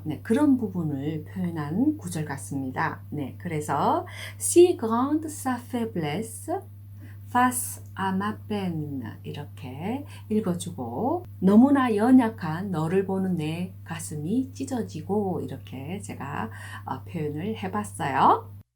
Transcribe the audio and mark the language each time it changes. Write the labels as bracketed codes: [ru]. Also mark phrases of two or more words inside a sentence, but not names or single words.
[ko] 네, 그런 부분을 표현한 구절 같습니다. 네, 그래서 [fr] si grande sa faiblesse face à ma peine [ko] 이렇게 읽어주고 너무나 연약한 너를 보는 내 가슴이 찢어지고 이렇게 제가 표현을 해봤어요.